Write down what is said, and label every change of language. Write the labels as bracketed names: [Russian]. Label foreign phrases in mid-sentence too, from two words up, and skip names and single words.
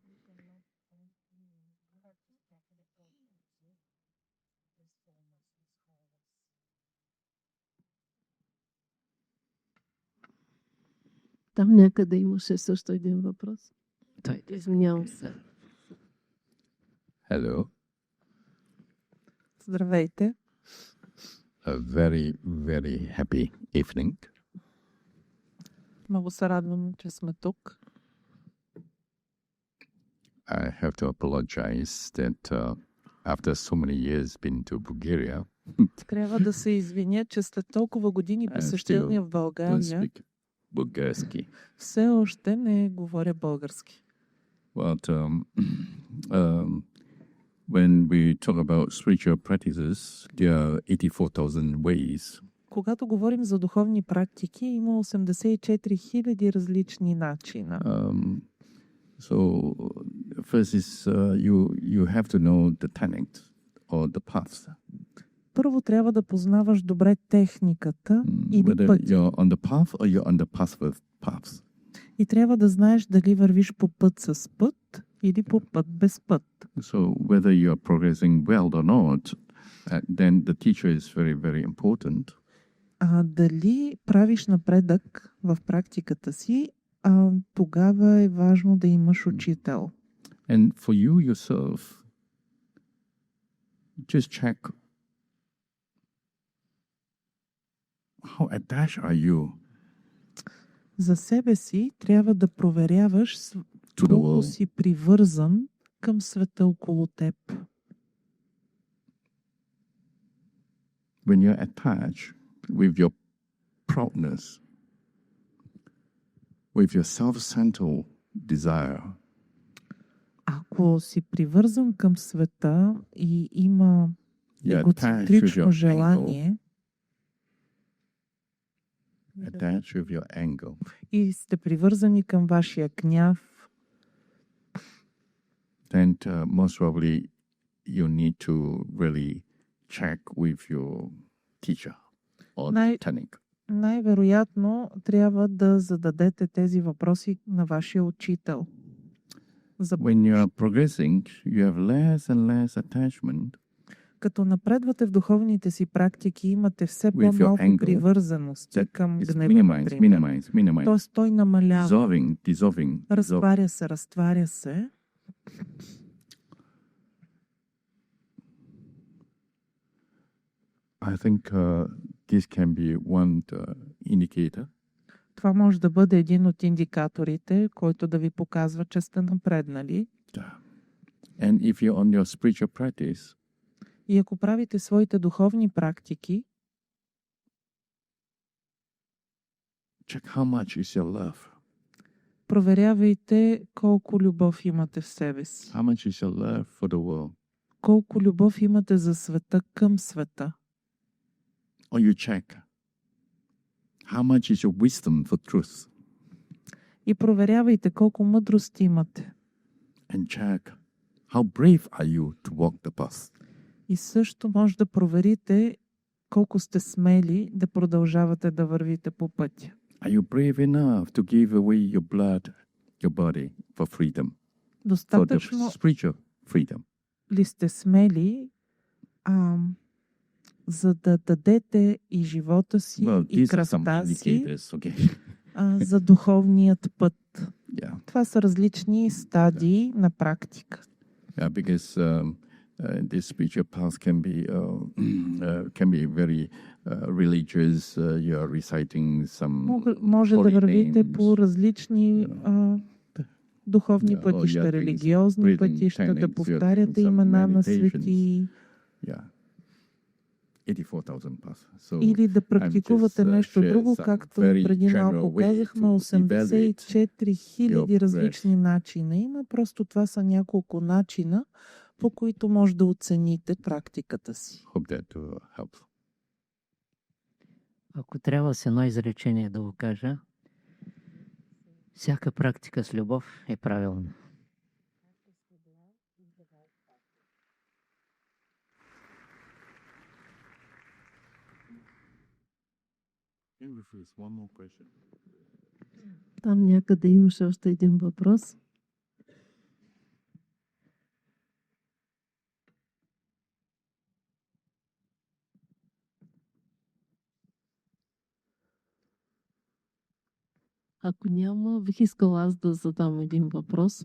[Bulgarian] Там някъде имаше също един въпрос. Извинявам се. [English] Hello. [Bulgarian] Здравейте. [English] A very, very happy evening. [Bulgarian] Много се радвам, че сме тук. [English] I have to apologize that after so many years been to Bulgaria, [Bulgarian] Трябва да се извиня, че след толкова години посещение в [English] don't [Bulgarian] България, [English] speak Bulgarski. [Bulgarian] все още не говоря български. [English] But when we talk about spiritual practices, there are 84,000 ways. [Bulgarian] Когато говорим за духовни практики, има 84 000 различни начина. [English] So first is you have to know the technique or the path. [Bulgarian] Първо трябва да познаваш добре техниката или [English] Whether [Bulgarian] пътя. [English] you're on the path or you're on the path with paths. [Bulgarian] И трябва да знаеш дали вървиш по път с път или по път без път. [English] So whether you are progressing well or not, then the teacher is very, very important. [Bulgarian] А дали правиш напредък в практиката си, тогава е важно да имаш учител. [English] And for you yourself, just check how attached are you [Bulgarian] За себе си трябва да проверяваш [English] to the [Bulgarian] колко [English] world. [Bulgarian] си привързан към света около теб. [English] When you're attached with your proudness, with your self-centered desire, [Bulgarian] Ако си привързан към света и има [English] you're attached with [Bulgarian] егоцентрично [English] your ego, [Bulgarian] желание [English] attached with your anger, [Bulgarian] и сте привързани към вашия гняв, [English] then most probably you need to really check with your teacher or [Bulgarian] Най- [English] technique. [Bulgarian] най-вероятно трябва да зададете тези въпроси на вашия учител. За... [English] When you are progressing, you have less and less attachment [Bulgarian] Като напредвате в духовните си практики, имате все [English] With your [Bulgarian] по-малко [English] anger, [Bulgarian] привързаности [English] that [Bulgarian] към [English] is [Bulgarian] гнева, например. [English] minimize, [Bulgarian] Тоест той намалява, [English] dissolving. [Bulgarian] разтваря се. [English] I think this can be one indicator. [Bulgarian] Това може да бъде един от индикаторите, който да ви показва, че сте напреднали. [English] And if you're on your spiritual practice, [Bulgarian] И ако правите своите духовни практики, [English] check how much is your love. [Bulgarian] проверявайте колко любов имате в себе си. [English] How much is your love for the world? [Bulgarian] Колко любов имате за света, към света. [English] Or you check how much is your wisdom for truth. [Bulgarian] И проверявайте колко мъдрост имате. [English] And check how brave are you to walk the path. [Bulgarian] И също може да проверите колко сте смели да продължавате да вървите по пътя. [English] Are you brave enough to give away your blood, your body for freedom, for the [Bulgarian] Достатъчно [English] spiritual freedom? [Bulgarian] ли сте смели, за да дадете и живота си, [English] Well, [Bulgarian] и [English] these are some [Bulgarian] кръвта си [English] indicators, okay? [Bulgarian] за духовният път? [English] Yeah, [Bulgarian] Това са различни стадии на практика. [English] yeah, because this spiritual path can be very religious. You are reciting some [Bulgarian] Може да [English] holy [Bulgarian] вървите [English] names, [Bulgarian] по различни духовни [English] Yeah, or [Bulgarian] пътища, [English] you're doing [Bulgarian] религиозни [English] breathing [Bulgarian] пътища, да [English] techniques, you're [Bulgarian] повтаряте [English] doing some [Bulgarian] имена на [English] meditations. [Bulgarian] свети, [English] Yeah, 84,000 paths. So [Bulgarian] или да практикувате [English] just, [Bulgarian] нещо [English] share [Bulgarian] друго, [English] some [Bulgarian] както [English] very [Bulgarian] преди [English] general [Bulgarian] малко [English] way [Bulgarian] казахме, [English] to [Bulgarian] 84 000 [English] your [Bulgarian] различни начина има. Просто това са няколко начина, по които може да оцените практиката си. [English] hope that helps. [Bulgarian] Ако трябва с едно изречение да го кажа, всяка практика с любов е правилна. [English] One more question. [Bulgarian] Там някъде имаше още един въпрос. Ако няма, бих искала аз да задам един въпрос.